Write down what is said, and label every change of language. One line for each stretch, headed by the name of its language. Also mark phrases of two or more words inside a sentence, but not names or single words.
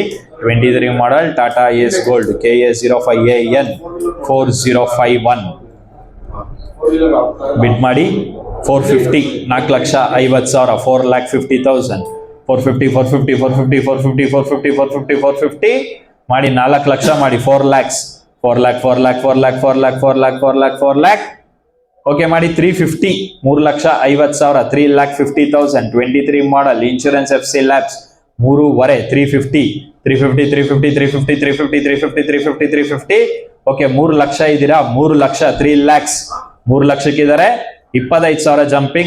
Kannada: 23 ಮಾಡೆಲ್ ಟಾಟಾ ಎಸ್ ಗೋಲ್ಡ್ KA 05AN 4051. ಬಿಡ್ ಮಾಡಿ 450, 4,50,000, 4,50,000, 450, 450, 450, 450, 450, 450, 450 ಮಾಡಿ 4 ಲಕ್ಷ ಮಾಡಿ 4 lakhs, 4 lakh, 4 lakh, 4 lakh, 4 lakh, 4 lakh, 4 lakh, 4 lakh ಓಕೆ ಮಾಡಿ 350, 3,50,000, 3,50,000. 23 ಮಾಡೆಲ್
English: insurance FC lapse
Kannada: 3.5, 350, 350, 350, 350, 350, 350, 350, 350 ಓಕೆ 3 ಲಕ್ಷ ಇದ್ದೀರಾ. 3 ಲಕ್ಷ 3 lakhs. 3 ಲಕ್ಷಕ್ಕಿದ್ದಾರೆ 25,000 ಜಂಪಿಂಗ್.